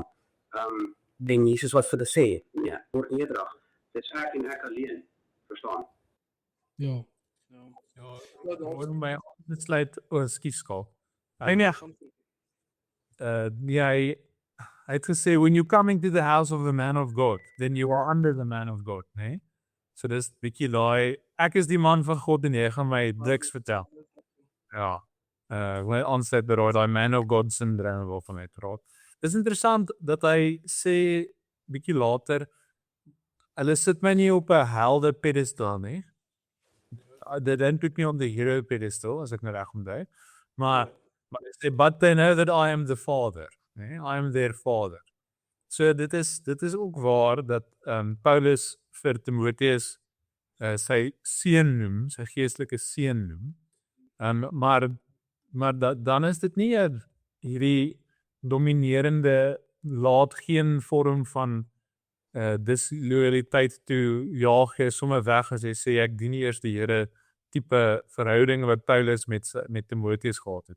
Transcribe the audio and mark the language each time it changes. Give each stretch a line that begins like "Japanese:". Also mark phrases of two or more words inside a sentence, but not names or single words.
Afrikaans: En Jesus wat vir hulle sê, ja, oor eendrag. Dit is ek en ek alleen, verstaan? Ja. Hoor my aansluit, ekskuus Skaap. Nee. Hy het gesê,
English: when you coming to the house of the man of God, then you are under the man of God, nee?
Afrikaans: So dis bietjie daai, ek is die man van God en jy gaan my niks vertel. Ja, my aansluit by daai
English: man of God
Afrikaans: syndroom waarvan hy praat. Dis interessant dat hy sê, bietjie later, hulle sit my nie op 'n helde pedestal nie.
English: They don't put me on the hero pedestal,
Afrikaans: as ek nou reg onthou. Maar hy sê,
English: but they know that I am the father. Nee? I am their father.
Afrikaans: So dit is ook waar dat Paulus vir Timoteus sy seun noem, sy geestelike seun noem. Maar dan is dit nie hierdie dominerende, laat geen vorm van disloyaliteit toe, jaag jy sommer weg as jy sê ek dien nie eers die Here tipe verhouding wat Paulus met Timoteus gehad het.